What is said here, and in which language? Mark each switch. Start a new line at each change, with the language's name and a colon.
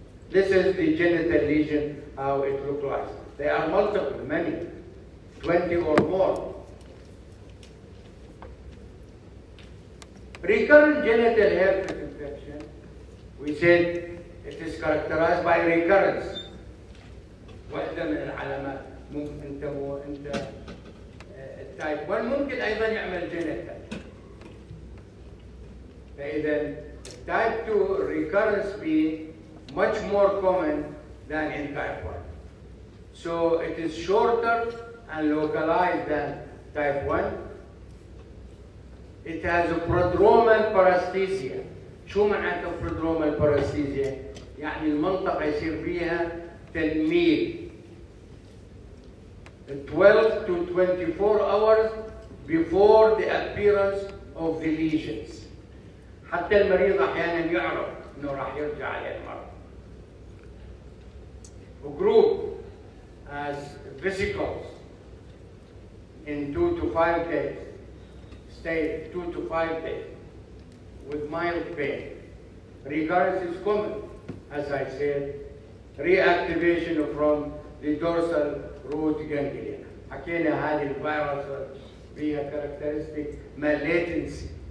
English: This is the genital lesion, how it looks like. They are multiple, many, 20 or more. Recurrent genital herpes infection, we said it is characterized by recurrence.
Arabic: واحدة من العلامات ممكن انت التايب 1 ممكن ايضا يعمل جينيتال. فاذا التايب
English: 2 recurrence be much more common than in type 1. So it is shorter and localized than type 1. It has a prodromal paresthesia.
Arabic: شو معناته
English: prodromal paresthesia؟
Arabic: يعني المنطقة يصير فيها تنميل
English: 12 to 24 hours before the appearance of the lesions.
Arabic: حتى المريض أحيانا يعرف إنه راح يرجع عليه المرض.
English: A group as vesicles in 2 to 5 days. Stay 2 to 5 days with mild pain. Recurrence is common, as I said. Reactivation from the dorsal root ganglia.
Arabic: حكينا هذه الفيروس فيها
English: characteristic latency.